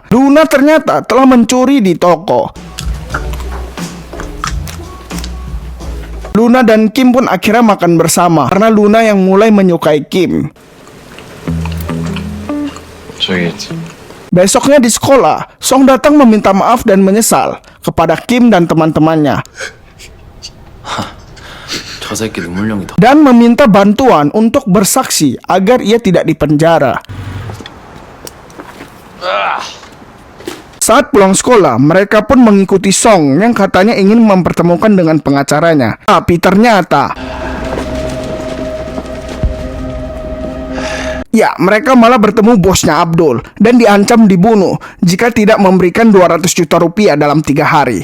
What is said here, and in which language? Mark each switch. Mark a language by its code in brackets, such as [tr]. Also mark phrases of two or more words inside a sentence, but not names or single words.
[id] Luna ternyata telah mencuri di toko. Luna dan Kim pun akhirnya makan bersama karena Luna yang mulai menyukai Kim. Besoknya di sekolah, Song datang meminta maaf dan menyesal kepada Kim dan teman-temannya. [ko] 저 새끼 눈물령이다. [id] Dan meminta bantuan untuk bersaksi agar ia tidak dipenjara. Saat pulang sekolah, mereka pun mengikuti Song yang katanya ingin mempertemukan dengan pengacaranya. Tapi ternyata ya, mereka malah bertemu bosnya Abdul dan diancam dibunuh jika tidak memberikan 200 juta rupiah dalam 3 hari.